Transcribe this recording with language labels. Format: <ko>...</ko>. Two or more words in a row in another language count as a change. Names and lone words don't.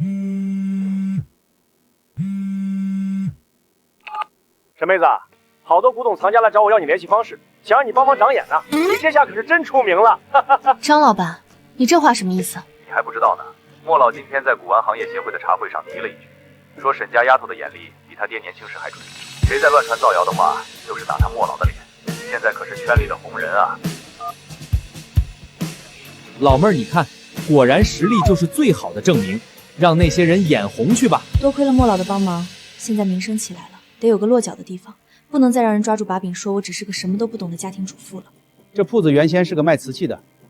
<zh>沈妹子，好多古董藏家來找我要你聯繫方式，想讓你幫忙長眼呢。你這下可是真出名了。張老闆，你這話什麼意思？你還不知道呢。莫老今天在古玩行業協會的茶會上提了一句，說沈家丫頭的眼力比他爹年輕時還準，誰再亂傳造謠的話，就是打他莫老的臉。現在可是圈裡的紅人啊！老妹兒，你看，果然實力就是最好的證明，讓那些人眼紅去吧。多虧了莫老的幫忙，現在名聲起來了，得有個落腳的地方，不能再讓人抓住把柄，說我只是個什麼都不懂的家庭主婦了。</zh>